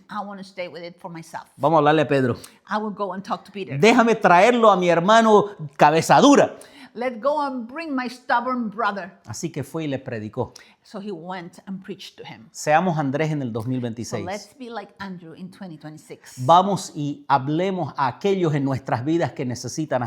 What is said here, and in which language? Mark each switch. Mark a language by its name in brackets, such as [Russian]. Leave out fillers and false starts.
[English] I want to stay with it for myself. [Spanish] Vamos a hablarle a Pedro. [English] I will go and talk to Peter. [Spanish] Déjame traerlo a mi hermano cabeza dura. [English] Let's go and bring my stubborn brother. [Spanish] Así que fue y le predicó. [English] So he went and preached to him. [Spanish] Seamos Andrés en el So 2026. [English] let's be like Andrew in 2026. [Spanish] Vamos y hablemos a aquellos en nuestras vidas que necesitan a